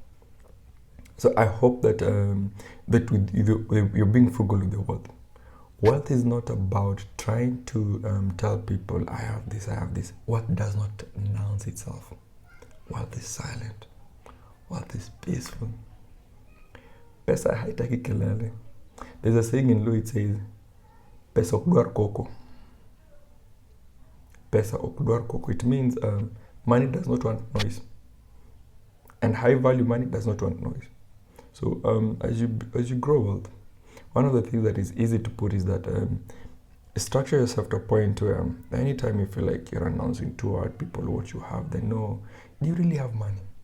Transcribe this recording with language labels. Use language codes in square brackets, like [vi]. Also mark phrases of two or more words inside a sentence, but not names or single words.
[en] So I hope that you're being frugal with your wealth. Wealth is not about trying to tell people, I have this, I have this. Wealth does not announce itself. Wealth is silent. Wealth is peaceful. [sw] Pesa haitaki kelele. [en] There's a saying in Luo, it says, [luo] Pesa okdwar koko. Pesa okdwar koko. [en] It means money does not want noise. And high value money does not want noise. So as you grow wealth, one of the things that is easy to put is that structure yourself to a point where anytime you feel like you're announcing to out people what you have, they know, do you really have money?